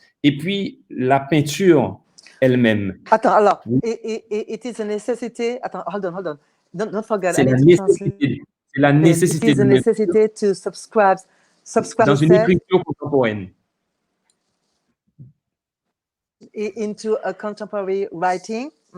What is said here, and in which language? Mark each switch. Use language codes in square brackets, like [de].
[fr] Et puis, la peinture elle-même. Attends, alors, [en] it is a necessity. Attends, hold on. Don't forget. [fr] C'est la nécessité. [en] It is a necessity to subscribe [fr] dans une écriture contemporaine. [en] Into a contemporary writing.